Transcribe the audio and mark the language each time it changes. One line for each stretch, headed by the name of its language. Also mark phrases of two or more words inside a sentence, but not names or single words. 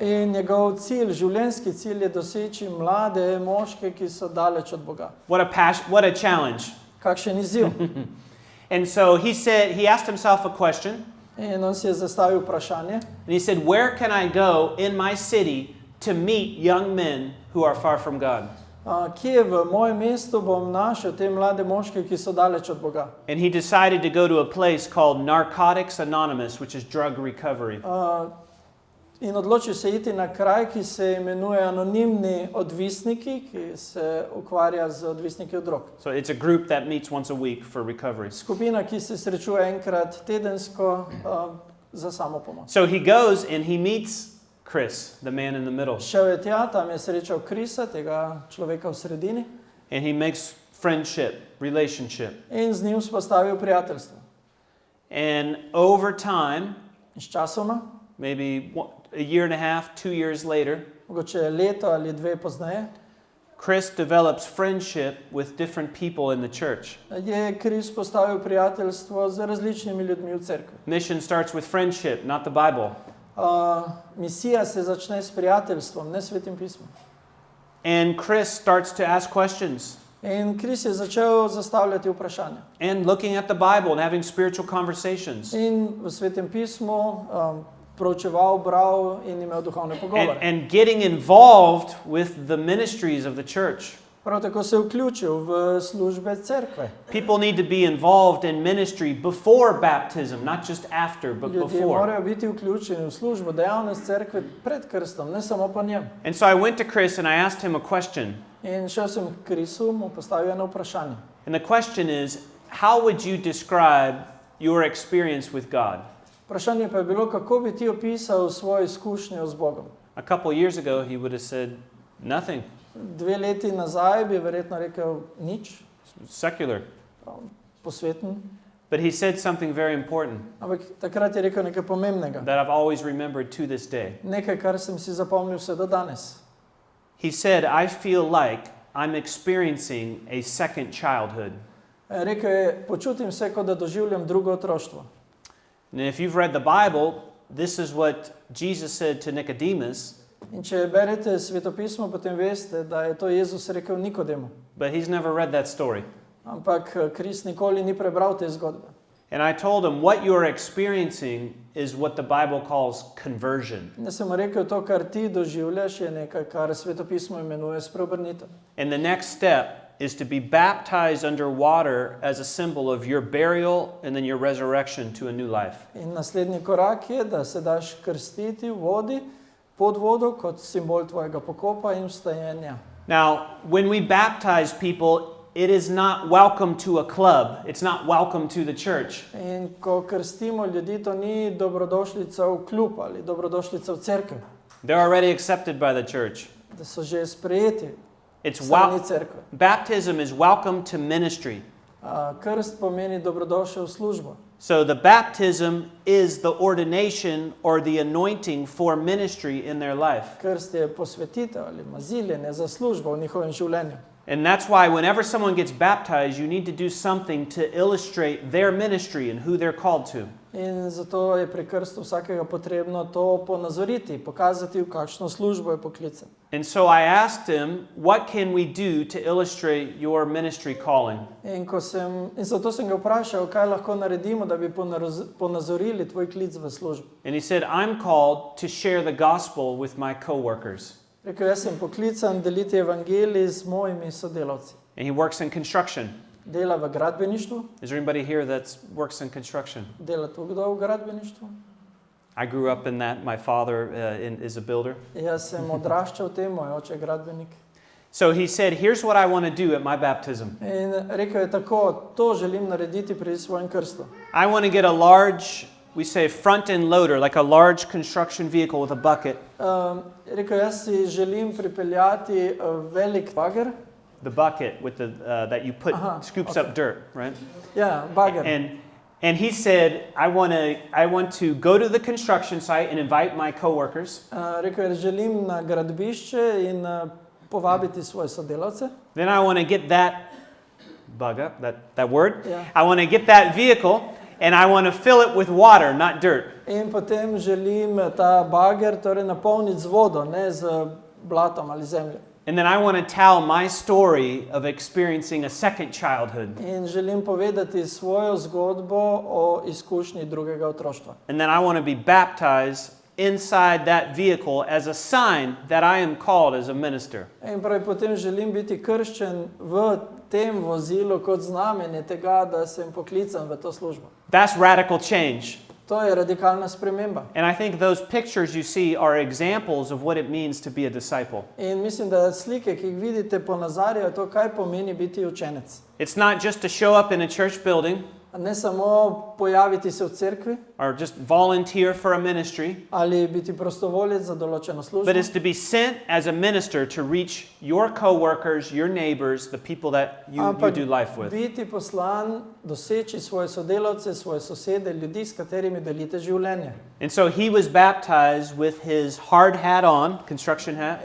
Slovenian: In njegov cilj, življenjski cilj je doseči mlade moške, ki so daleč od Boga.
English: What a challenge.
Slovenian: Kakšen izziv.
English: And so he asked himself a question.
Slovenian: In on si je zastavil vprašanje.
English: And he said, where can I go in my city to meet young men who are far from God?
Slovenian: Kje v mojem mestu bom našel te mlade moške, ki so daleč od Boga?
English: And he decided to go to a place called Narcotics Anonymous, which is drug recovery.
Slovenian: In odločil se iti na kraj, ki se imenuje Anonimni odvisniki, ki se ukvarja z odvisniki od drog.
English: So it's a group that meets once a week for recovery.
Slovenian: Skupina, ki se srečuje enkrat tedensko za samopomoč.
English: So he goes and he meets Chris, the man in the middle.
Slovenian: Šel je tja, tam je srečal Chrisa, tega človeka v sredini.
English: And he makes friendship, relationship.
Slovenian: In z njim vzpostavil prijateljstvo.
English: And over time,
Slovenian: In s časoma,
English: maybe a year and a half, 2 years later,
Slovenian: mogoče leto ali dve pozneje,
English: Chris develops friendship with different people in the church.
Slovenian: je Chris postavil prijateljstvo z različnimi ljudmi v cerkvi.
English: Mission starts with friendship, not the Bible.
Slovenian: Misija se začne s prijateljstvom, ne svetim pismom.
English: And Chris starts to ask questions.
Slovenian: In Chris je začel zastavljati vprašanja.
English: And looking at the Bible and having spiritual conversations.
Slovenian: In v svetem pismu proučeval, bral in imel duhovne pogovore.
English: And getting involved with the ministries of the church.
Slovenian: Prav tako se je vključil v službe cerkve.
English: People need to be involved in ministry before baptism, not just after, but
Slovenian: Ljudje
English: before.
Slovenian: morajo biti vključeni v službo, dejavnost cerkve pred krstom, ne samo po njem.
English: And so I went to Chris and I asked him a question.
Slovenian: In šel sem k Chrisu, mu postavil eno vprašanje.
English: And the question is, how would you describe your experience with God?
Slovenian: Vprašanje pa je bilo, kako bi ti opisal svojo izkušnjo z Bogom.
English: A couple years ago, he would have said, nothing.
Slovenian: 2 leti nazaj bi verjetno rekel nič,
English: Secular.
Slovenian: posveten.
English: But he said something very important
Slovenian: Ampak takrat je rekel nekaj pomembnega.
English: that I've always remembered to this day.
Slovenian: Nekaj, kar sem si zapomnil vse do danes.
English: He said, I feel like I'm experiencing a second childhood.
Slovenian: Rekel je, počutim se, kot da doživljam drugo otroštvo.
English: And if you've read the Bible, this is what Jesus said to Nicodemus,
Slovenian: In če berete svetopismo, potem veste, da je to Jezus rekel Nikodemu.
English: but he's never read that story.
Slovenian: Ampak Kris nikoli ni prebral te zgodbe.
English: And I told him, what you're experiencing is what the Bible calls conversion.
Slovenian: In sem mu rekel, to, kar ti doživljaš, je nekaj, kar svetopismo imenuje spreobrnitev.
English: And the next step is to be baptized under water as a symbol of your burial and then your resurrection to a new life.
Slovenian: In naslednji korak je, da se daš krstiti v vodi, pod vodo, kot simbol tvojega pokopa in vstajenja.
English: Now, when we baptize people, it is not welcome to a club. It's not welcome to the church.
Slovenian: In ko krstimo ljudi, to ni dobrodošlica v klub ali dobrodošlica v cerkev,
English: They're already accepted by the church.
Slovenian: da so že sprejeti
English: It's
Slovenian: strani cerkve.
English: baptism is welcome to ministry.
Slovenian: Krst pomeni dobrodošel v službo.
English: So the baptism is the ordination or the anointing for ministry in their life.
Slovenian: Krst je posvetitev ali maziljenje za službo v njihovem življenju.
English: And that's why whenever someone gets baptized, you need to do something to illustrate their ministry and who they're called to.
Slovenian: In zato je pri krstu vsakega potrebno to ponazoriti, pokazati, v kakšno službo je poklican.
English: And so I asked him, what can we do to illustrate your ministry calling?
Slovenian: In zato sem ga vprašal, kaj lahko naredimo, da bi ponazorili tvoj klic v službo.
English: And he said, I'm called to share the gospel with my coworkers.
Slovenian: Rekel, jaz sem poklican deliti evangelij z mojimi sodelavci.
English: And he works in construction.
Slovenian: Dela v gradbeništvu.
English: Is there anybody here that works in construction?
Slovenian: Dela tu kdo v gradbeništvu?
English: I grew up in that. My father is a builder.
Slovenian: Jaz sem odraščal v tem, moj oče je gradbenik.
English: So he said, here's what I want to do at my baptism.
Slovenian: In rekel je tako, to želim narediti pri svojem krstu.
English: I want to get a large, we say front end loader, like a large construction vehicle with a bucket.
Slovenian: Rekel, jaz si želim pripeljati velik bager.
English: The bucket with the that you put scoops up dirt, right?
Slovenian: Ja, bager.
English: And he said, I want to go to the construction site and invite my coworkers.
Slovenian: Rekel je, želim na gradbišče in povabiti svoje sodelavce.
English: Then I want to get that bug up, that word. Yeah. I want to get that vehicle and I want to fill it with water, not dirt.
Slovenian: In potem želim ta bager torej napolniti z vodo, ne z blatom ali zemljo.
English: And then I want to tell my story of experiencing a second childhood.
Slovenian: In želim povedati svojo zgodbo o izkušnji drugega otroštva.
English: And then I want to be baptized inside that vehicle as a sign that I am called as a minister.
Slovenian: In pravi, potem želim biti krščen v tem vozilu kot znamenje tega, da sem poklican v to službo.
English: That's radical change.
Slovenian: To je radikalna sprememba.
English: And I think those pictures you see are examples of what it means to be a disciple.
Slovenian: In mislim, da slike, ki jih vidite, ponazarjajo to, kaj pomeni biti učenec.
English: It's not just to show up in a church building
Slovenian: Ne samo pojaviti se v cerkvi
English: or just volunteer for a ministry,
Slovenian: ali biti prostovoljec za določeno službo,
English: but it's to be sent as a minister to reach your coworkers, your neighbors, the people that you do life with.
Slovenian: Biti poslan, doseči svoje sodelavce, svoje sosede, ljudi, s katerimi delite življenje.
English: And so he was baptized with his hard hat on, construction hat,